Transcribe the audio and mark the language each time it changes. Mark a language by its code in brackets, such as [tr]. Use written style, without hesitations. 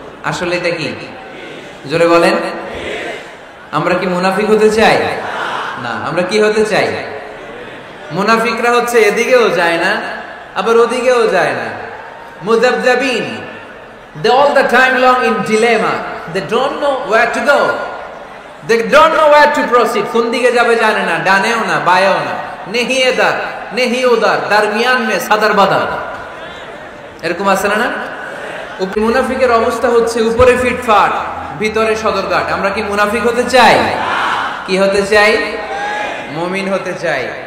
[bn] আসলে এটা কি? জোরে বলেন। আমরা কি মুনাফিক হতে চাই? না। আমরা কি হতে চাই? মুনাফিকরা হচ্ছে এদিকেও যায় না আবার ওদিকেও যায় না, মুযাবযাবিন। [en] They all the time long in dilemma. They don't know where to go. They don't know where to proceed. [bn] কোন দিকে যাবে জানে না, ডানেও না বায়েও না, [hi] নেহি এদার নেহি ওদার, দরমিয়ান মে সাদার বাদার। [bn] এরকম আছে না? মুনাফিকের অবস্থা হচ্ছে উপরে ফিটফাট ভিতরে সদরঘাট। আমরা কি মুনাফিক হতে চাই? কি হতে চাই? মুমিন হতে চাই।